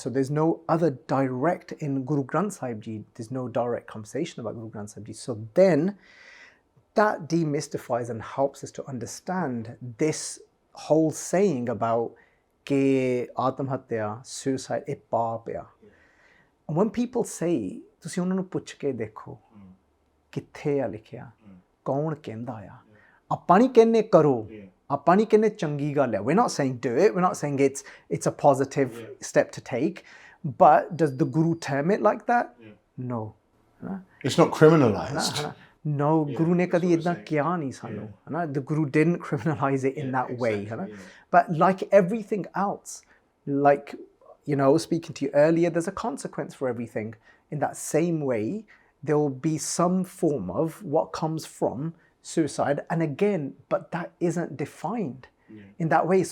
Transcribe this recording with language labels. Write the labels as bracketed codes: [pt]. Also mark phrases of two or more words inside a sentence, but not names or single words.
[en] So there's no other direct, in Guru Granth Sahib Ji, there's no direct conversation about Guru Granth Sahib Ji. So then that demystifies and helps us to understand this whole saying about [pa] ਕਿ ਆਤਮ ਹੱਤਿਆ, [en] suicide, [pa] ਇਹ ਪਾਪ ਹੈ. [en] And when people say, [pa] ਤੁਸੀਂ ਉਹਨਾਂ ਨੂੰ ਪੁੱਛ ਕੇ ਦੇਖੋ ਕਿੱਥੇ ਆ ਲਿਖਿਆ, ਕੌਣ ਕਹਿੰਦਾ ਆ, ਆਪਾਂ ਨਹੀਂ ਕਹਿੰਦੇ ਕਰੋ, ਆਪਾਂ ਨਹੀਂ ਕਹਿੰਦੇ ਚੰਗੀ ਗੱਲ ਹੈ. [en] We're not saying do it, we're not saying it's a positive step to take, but does the Guru term it like that? No. It's not criminalized. No, [pa] ਗੁਰੂ ਨੇ ਕਦੀ ਇੱਦਾਂ ਕੀਤਾ ਨਹੀਂ ਸਾਨੂੰ. [en] The Guru didn't criminalize it in that way. But like everything else, like, speaking to you earlier, there's a consequence for everything. In that same way, there will be some form of what comes from suicide. And again, but that isn't defined in that way.